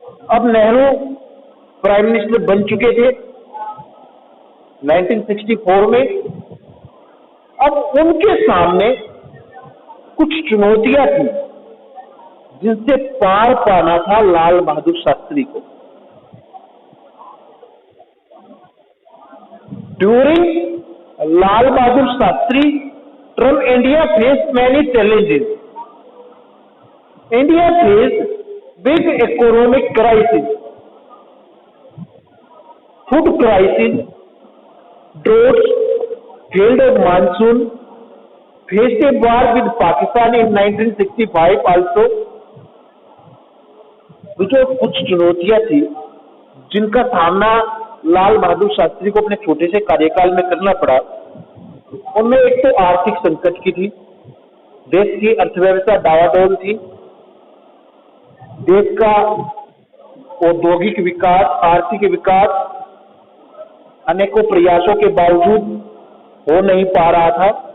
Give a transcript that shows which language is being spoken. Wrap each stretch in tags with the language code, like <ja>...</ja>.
<hi>अब Nehru prime minister बन चुके थे 1964 में। अब उनके सामने कुछ चुनौतियां थी जिनसे पार पाना था लाल बहादुर शास्त्री को।</hi> <en>During Lal Bahadur Shastri term, India faced many challenges. India faced big economic crisis, food crisis, droughts, failed of monsoon, faced a war with Pakistan in 1965 also.</en> <hi>जो कुछ चुनौतियां थी जिनका सामना लाल बहादुर शास्त्री को अपने छोटे से कार्यकाल में करना पड़ा, उनमें एक तो आर्थिक संकट की थी। देश की अर्थव्यवस्था डावाडोल थी। देश का औद्योगिक विकास, आर्थिक विकास अनेकों प्रयासों के बावजूद हो नहीं पा रहा था।</hi>